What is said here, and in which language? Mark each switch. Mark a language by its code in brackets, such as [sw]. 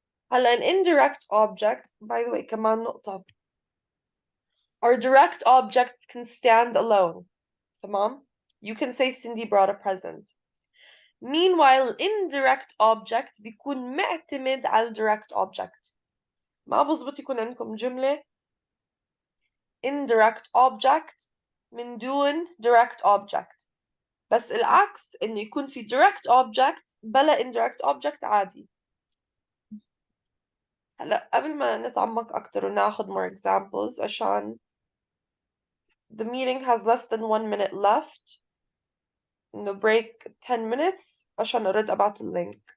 [en] an indirect object, by the way, [ar] كمان نقطة. [en] Our direct objects can stand alone. [ar] تمام? [en] You can say Cindy brought a present. Meanwhile, indirect object [ar] بيكون معتمد على [en] direct object. [ar] ما بظبط يكون عندكم جملة indirect object من دون direct object. بس العكس إنه يكون في direct object بلا indirect object عادي. قبل ما نتعمق أكتر وناخد [en] more examples [ar] عشان [en] the meeting has less than 1 minute left. [ar] إنه [en] break 10 minutes [ar] عشان أرد أبعت اللينك.